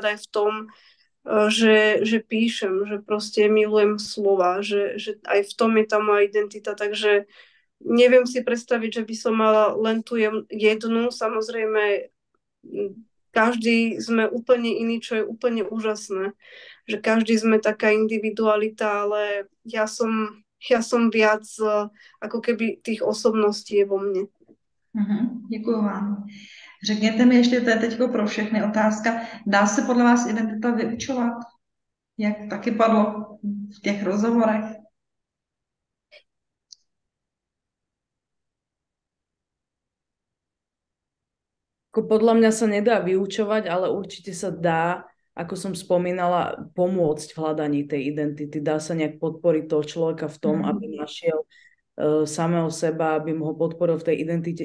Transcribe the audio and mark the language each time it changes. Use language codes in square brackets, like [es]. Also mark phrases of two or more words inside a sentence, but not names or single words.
[sk] aj v tom, že píšem, že proste milujem slova, že aj v tom je tá moja identita, takže neviem si predstaviť, že by som mala len tú jednu, samozrejme každý sme úplne iný, čo je úplne úžasné, že každý sme taká individualita, ale ja som viac ako keby tých osobností je vo mne. [cs] Děkuji vám. Řekněte mi ještě, to je teď pro všechny otázka, dá se podle vás identita vyučovat? Jak taky padlo v těch rozhovorech? [sk] Podľa mňa sa nedá vyučovať, ale určite sa dá, ako som spomínala, pomôcť v hľadaní tej identity. Dá sa nejak podporiť toho človeka v tom, aby našiel samého seba, aby ho podporil v tej identite.